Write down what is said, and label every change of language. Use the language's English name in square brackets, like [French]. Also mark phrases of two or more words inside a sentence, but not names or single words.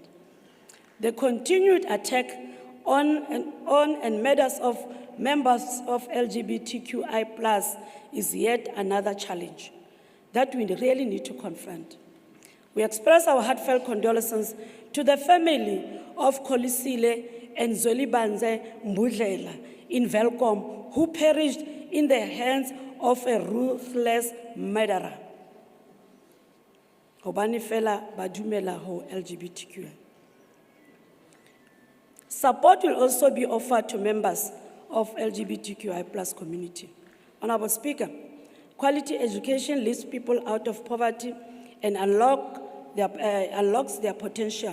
[English] The continued attack on and murders of members of LGBTQI+ is yet another challenge that we really need to confront. We express our heartfelt condolences to the family of Kolisile and Zolibanze Mbudlela in Velkom, who perished in the hands of a ruthless murderer. [Southern Sotho] Hobane fela ba dumela ho LGBTQ. [English] Support will also be offered to members of LGBTQI+ community. Honorable Speaker, quality education lifts people out of poverty and unlocks their potential.